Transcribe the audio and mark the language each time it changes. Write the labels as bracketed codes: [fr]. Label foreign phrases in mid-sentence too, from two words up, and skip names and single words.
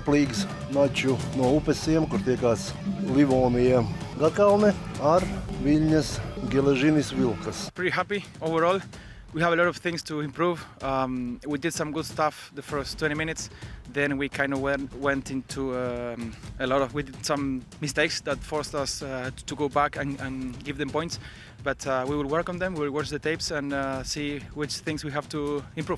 [lv] līgas maču no upesiem, kur tiekās Livonija Gatkalne ar Viļņas Geležinis Vilkas. [en] Pretty happy overall. We have a lot of things to improve. We did some good stuff the first 20 minutes. Then we kind of went into we did some mistakes that forced us to go back and give them points. But we will work on them, we will watch the tapes and see which things we have to improve.